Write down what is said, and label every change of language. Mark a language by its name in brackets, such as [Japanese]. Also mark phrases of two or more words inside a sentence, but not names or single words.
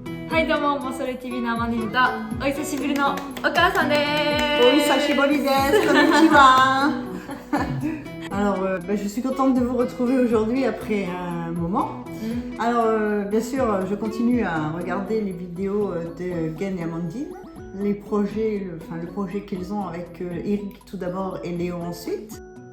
[Japanese] はいどうも、モソレ TV のアマネルとお久しぶりのお母さんでおす。久しぶりです。Konnichiwa. [French] Alors, je suis contente de vous retrouver aujourd'hui après un moment. Alors, bien sûr, je continue à regarder les vidéos de Gen et Amandine, les projets, le projet qu'ils ont avec Eric tout d'abord et Léo ensuite.